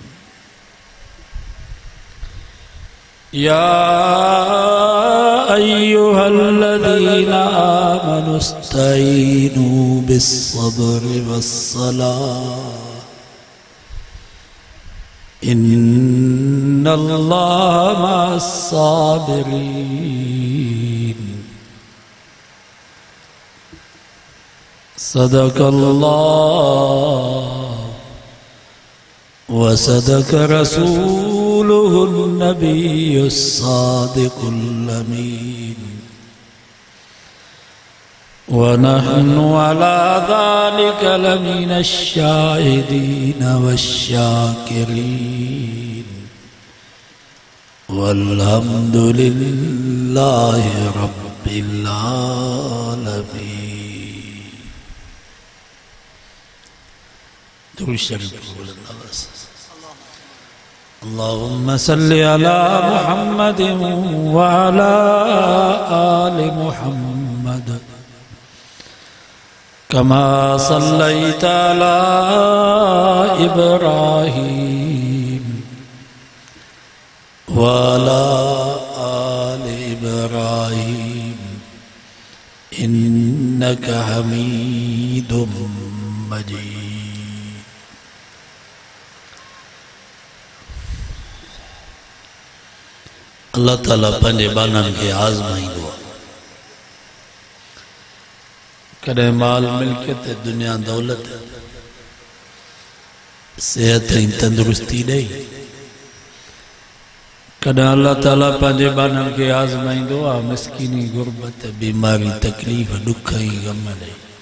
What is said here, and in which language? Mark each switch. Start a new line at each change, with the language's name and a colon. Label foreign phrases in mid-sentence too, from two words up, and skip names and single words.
Arabic: يا أيها الذين آمنوا استعينوا بالصبر والصلاة، إن الله مع الصابرين. صدق الله وصدق رسوله النبي الصادق الأمين. ونحن على ذلك لمن الشاهدين والشاكرين، والحمد لله رب العالمين.
Urdu: درود شریف بولنا بس.
Arabic: اللهم صل على محمد وعلى آل محمد، كما صليت على إبراهيم وعلى آل إبراهيم، إنك حميد مجيد.
Sindhi: अल्लाह ताला पंहिंजे बाननि खे आज़माईंदो आहे। कॾहिं माल मिल्कियत, दुनिया दौलत, सेहत ऐं तंदुरुस्ती ॾेई, कॾहिं अल्लाह ताला पंहिंजे बाननि खे आज़माईंदो आहे मिसकीनी, गुरबत, बीमारी, तकलीफ़, ॾुख ऐं ग़म ॾेई।